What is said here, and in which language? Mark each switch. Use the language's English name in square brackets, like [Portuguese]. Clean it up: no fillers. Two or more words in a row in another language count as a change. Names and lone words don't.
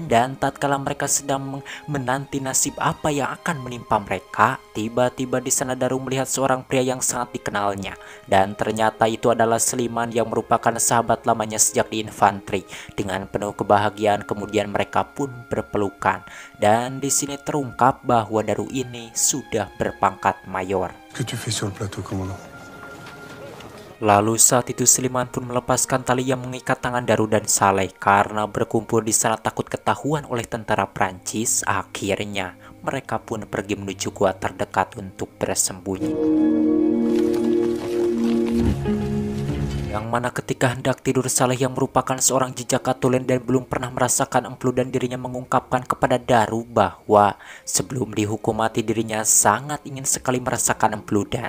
[Indonesian] Dan tatkala mereka sedang menanti nasib apa yang akan menimpa mereka, tiba-tiba di sana Daru melihat seorang pria yang sangat dikenalnya. Dan ternyata itu adalah Seliman yang merupakan sahabat lamanya sejak di infanteri. Dengan penuh kebahagiaan kemudian mereka pun berpelukan. Dan di sini terungkap bahwa Daru ini sudah berpangkat mayor. [French] Que tu fais sur le plateau, commandant? [Indonesian] Lalu saat itu Seliman pun melepaskan tali yang mengikat tangan Daru dan Saleh. Karena berkumpul di sana takut ketahuan oleh tentara Prancis, akhirnya mereka pun pergi menuju gua terdekat untuk bersembunyi. Yang mana ketika hendak tidur, Saleh yang merupakan seorang jejaka tulen dan belum pernah merasakan empedu dan dirinya mengungkapkan kepada Daru bahwa sebelum dihukum mati dirinya sangat ingin sekali merasakan empludan.